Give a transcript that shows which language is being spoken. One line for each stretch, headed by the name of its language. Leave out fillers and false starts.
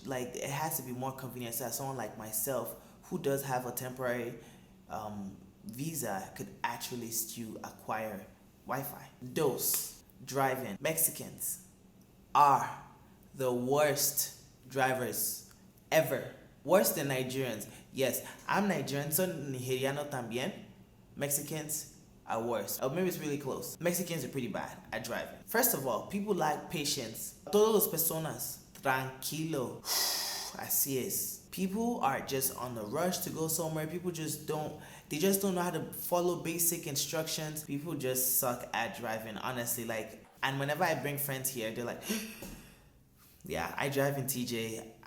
English: Like, it has to be more convenient so that someone like myself who does have a temporary visa could actually still acquire Wi-Fi. Dos, driving. Mexicans are the worst drivers ever. Worse than Nigerians. Yes, I'm Nigerian, so
Spanish: Nigeriano también.
English: Mexicans are worse. Or maybe it's really close. Mexicans are pretty bad at driving. First of all, people lack patience.
Spanish: Todos los personas, tranquilo. Así es.
English: People are just on the rush to go somewhere. People just don't know how to follow basic instructions. People just suck at driving, honestly. Like, and whenever I bring friends here, they're like, yeah, I drive in TJ.